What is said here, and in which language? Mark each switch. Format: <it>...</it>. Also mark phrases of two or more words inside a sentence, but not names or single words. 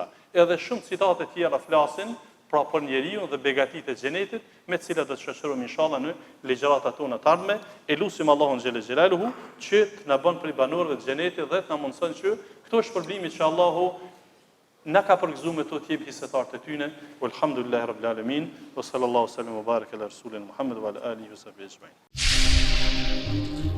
<sq>Edhe shumë citate të tjera flasin pra për njeriu dhe begatitë e xhenetit, me të cilat do të shoqërohemi inshallah në ligjëratat tona të ardhme. E lutim Allahun</sq> <ar>جل جلاله</ar> <sq>që të na bën prej banorëve të xhenetit dhe të na mundson që këto shpërblime që Allahu na ka përgëzuar me to të jep hisetarët e tyne.</sq> <ar>والحمد لله رب العالمين وصلى الله سلم وبارك على رسولنا محمد وعلى آله وصحبه أجمعين.</ar>